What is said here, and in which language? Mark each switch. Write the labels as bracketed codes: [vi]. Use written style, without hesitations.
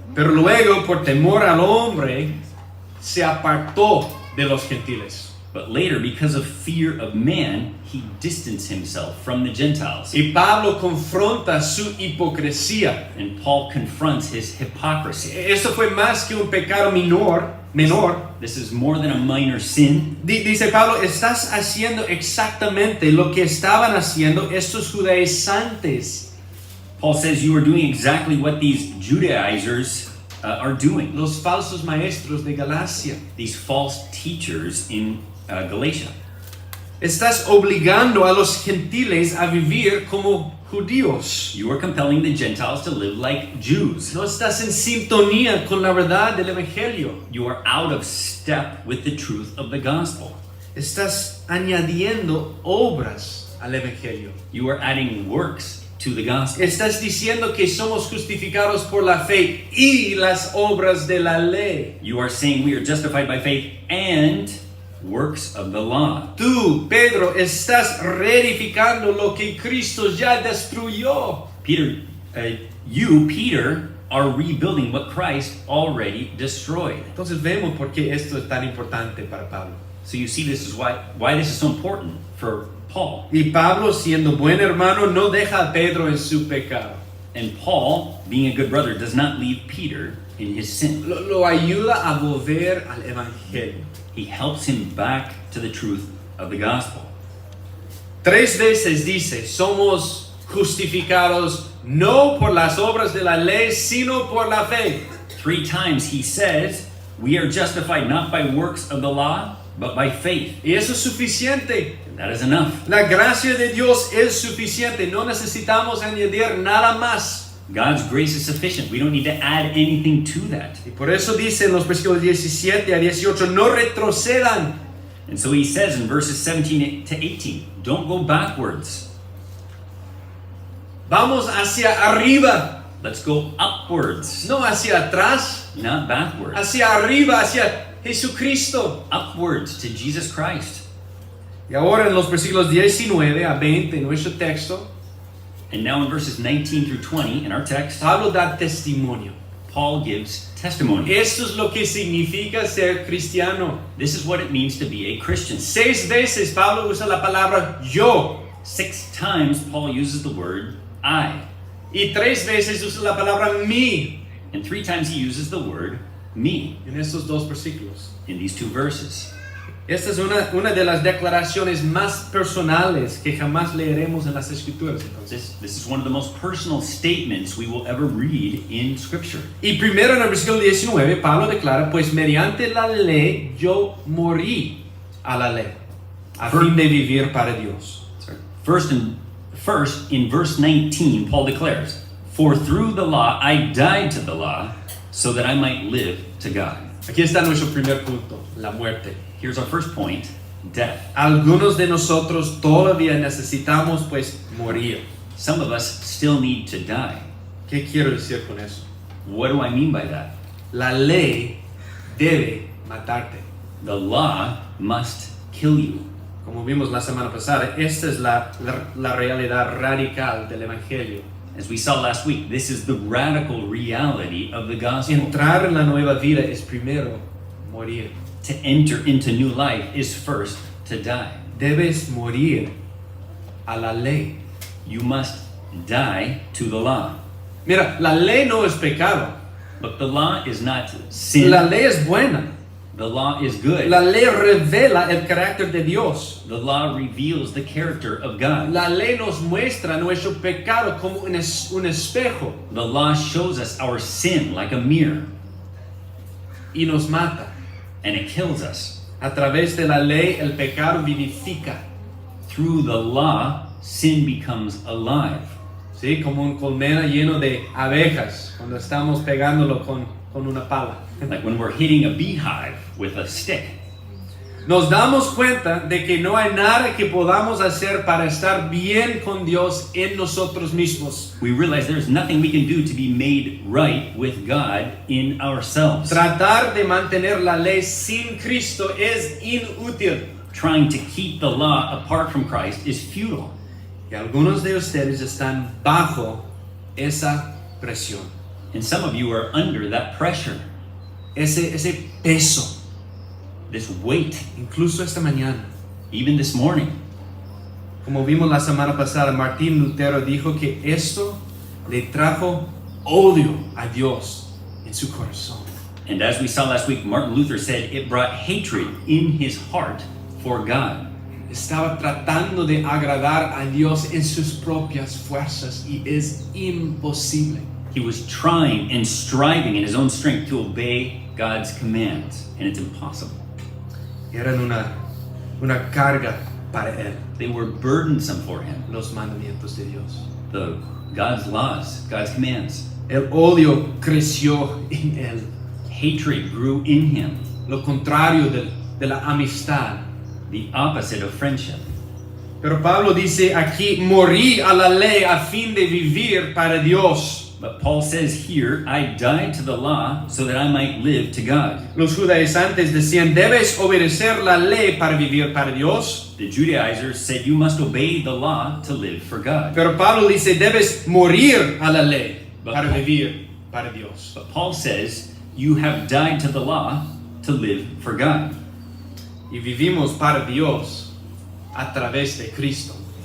[es] Pero luego, por temor al hombre, se apartó de los gentiles. [en] But later, because of fear of man, he distanced himself from the Gentiles. [es] Y Pablo confronta su hipocresía. [en] And Paul confronts his hypocrisy. [es] Esto fue más que un pecado menor. [en] This is more than a minor sin. [es] Dice Pablo, estás haciendo exactamente lo que estaban haciendo estos judaizantes, [en] Paul says you are doing exactly what these Judaizers are doing. [es] los falsos maestros de Galacia. [en] These false teachers in Galatia. [es] Estás obligando a los gentiles a vivir como judíos. [en] You are compelling the Gentiles to live like Jews. [es] No estás en sintonía con la verdad del evangelio. [en] You are out of step with the truth of the gospel. [es] Estás añadiendo obras al evangelio. [en] You are adding works to the gospel. [es] Estás diciendo que somos justificados por la fe y las obras de la ley. [en] You are saying we are justified by faith and works of the law. [es] Tú, Pedro, estás reedificando lo que Cristo ya destruyó. [en] Peter, you, Peter, are rebuilding what Christ already destroyed. [es] Entonces vemos por qué esto es tan importante para Pablo. [en] So you see, this is why this is so important for Paul. [es] Y Pablo, siendo buen hermano, no deja a Pedro en su pecado. [en] And Paul, being a good brother, does not leave Peter in his sin. [es] Lo ayuda a volver al evangelio. [en] He helps him back to the truth of the gospel. [es] 3 veces dice, somos justificados no por las obras de la ley, sino por la fe. [en] 3 times he says, we are justified not by works of the law, but by faith. [es] Y eso es suficiente. [en] And that is enough. [es] La gracia de Dios es suficiente. No necesitamos añadir nada más. [en] God's grace is sufficient. We don't need to add anything to that. [es] Y por eso dice en los versículos 17 a 18, no retrocedan. [en] And so he says in verses 17 to 18, don't go backwards. [es] Vamos hacia arriba, [en] Let's go upwards, [es] no hacia atrás, [en] not backwards. [es] hacia arriba, hacia Jesucristo. [en] Upwards to Jesus Christ. [es] Y ahora en los versículos 19 a 20 en nuestro texto, [en] And now in verses 19 through 20 in our text, [es] Pablo da testimonio. [en] Paul gives testimony. [es] Esto es lo que significa ser cristiano. [en] This is what it means to be a Christian. [es] 6 veces Pablo usa la palabra yo. [en] 6 times Paul uses the word I. [es] Y 3 veces usa la palabra mí [en] And 3 times he uses the word me [es] en estos 2 versículos. [en] in these 2 verses. [es] Esta es una de las declaraciones más personales que jamás leeremos en las Escrituras. Entonces. [en] This is one of the most personal statements we will ever read in Scripture. [es] Y primero en el versículo 19, Pablo declara, pues mediante la ley yo morí a la ley, a fin de vivir para Dios. [en] Sorry. First, in verse 19, Paul declares, for through the law I died to the law, so that I might live to God. [es] Aquí está nuestro primer punto, la muerte. [en] Here's our first point, death. [es] Algunos de nosotros todavía necesitamos pues morir. [en] Some of us still need to die. [es] ¿Qué quiero decir con eso? [en] What do I mean by that? [es] La ley debe matarte. [en] The law must kill you. [es] Como vimos la semana pasada, esta es la realidad radical del Evangelio. [en] As we saw last week, this is the radical reality of the gospel. [es] Entrar en la nueva vida es primero morir. [en] To enter into new life is first to die. [es] Debes morir a la ley. [en] You must die to the law. [es] Mira, la ley no es pecado. [en] Look, the law is not sin. [es] La ley es buena. [en] The law is good. [es] La ley revela el carácter de Dios. [en] The law reveals the character of God. [es] La ley nos muestra nuestro pecado como un espejo [en] The law shows us our sin like a mirror, [es] y nos mata. [en] and it kills us. [es] A través de la ley el pecado vivifica. [en] Through the law, sin becomes alive. [es] ¿Sí? Como un colmena lleno de abejas cuando estamos pegándolo con una pala. [en] Like when we're hitting a beehive with a stick. [es] Nos damos cuenta de que no hay nada que podamos hacer para estar bien con Dios en nosotros mismos. [en] We realize there's nothing we can do to be made right with God in ourselves. [es] Tratar de mantener la ley sin Cristo es inútil. [en] Trying to keep the law apart from Christ is futile. [es] Y algunos de ustedes están bajo esa presión, [en] And some of you are under that pressure, [es] ese peso. [en] this weight, [es] Incluso esta mañana, [en] even this morning. [es] como vimos la semana pasada, Martín Lutero dijo que esto le trajo odio a Dios en su corazón. [en] And as we saw last week, Martin Luther said it brought hatred in his heart for God. [es] Estaba tratando de agradar a Dios en sus propias fuerzas y es imposible. [en] He was trying and striving in his own strength to obey God's commands, and it's impossible. [es] Eran una carga para Él [en] They were burdensome for him. [es] los mandamientos de Dios. [en] God's laws, God's commands. [es] El odio creció en Él. [en] Hatred grew in him, [es] Lo contrario de la amistad. [en] the opposite of friendship. [es] Pero Pablo dice aquí, morí a la ley a fin de vivir para Dios. [en] But Paul says here, I died to the law so that I might live to God. [es] Los judaizantes decían, debes obedecer la ley para vivir para Dios. [en] The Judaizers said you must obey the law to live for God. [es] Pero Pablo dice, debes morir a la ley para vivir para Dios. [en] But Paul says you have died to the law to live for God. [es] Y vivimos para Dios a través de Cristo.